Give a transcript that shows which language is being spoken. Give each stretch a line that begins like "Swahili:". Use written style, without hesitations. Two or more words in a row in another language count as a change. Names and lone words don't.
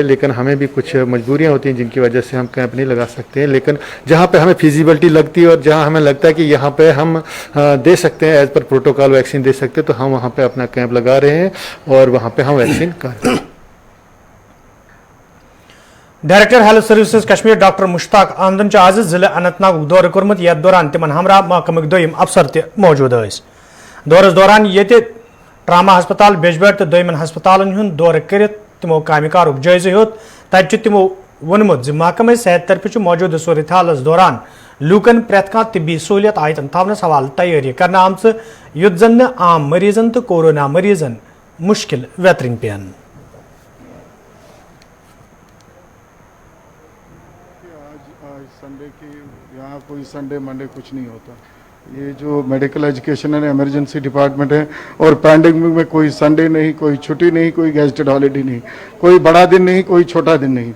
Hindi: लेकिन हमें भी कुछ मजबूरियाँ होती हैं जिनकी वजह से हम कैंप नहीं लगा सकते हैं, लेकिन जहाँ पर हमें फिजिबिलिटी लगती है और जहाँ हमें लगता है कि यहाँ पर हम दे सकते हैं
English: as per protocol
Hindi: वैक्सीन दे सकते हैं, तो हम वहाँ पर अपना कैंप लगा रहे हैं और वहाँ पर हम वैक्सीन कर रहे हैं।
Kashmiri: डायरेक्टर हेल्थ सर्विसेज कश्मीर डॉक्टर मुश्ताक अहमदन आज जिले अनंतनाग दौर कोर्मुत, यथ दौरान तिमन हमरा महकमक दोयम अफसर त मौजूद स। दौरस दौरान ये ट्रामा हस्पताल बेजबेड़ तो दोयमन हस्पतालन हुंद दौर कर तिमो कामिकारुक जायजा हेत। तत तिमो वोनमुत महकमे सेहत तरफ मौजूद सूरत हालस दौरान लूकन प्रेथ कह तिब्बी सहूलियत आयतन थवनस हवाल तैयारी करना आम युद्ध जन आम मरीजन तो कोरोना मरीजन मुश्किल वेतरिन पेन।
Hindi: संडे की यहाँ कोई संडे मंडे कुछ नहीं होता। ये जो मेडिकल एजुकेशन एंड इमरजेंसी डिपार्टमेंट है और पैंडेमिक में कोई संडे नहीं, कोई छुट्टी नहीं, कोई
English: gazetted holiday
Hindi: नहीं, कोई बड़ा दिन नहीं, कोई छोटा दिन नहीं।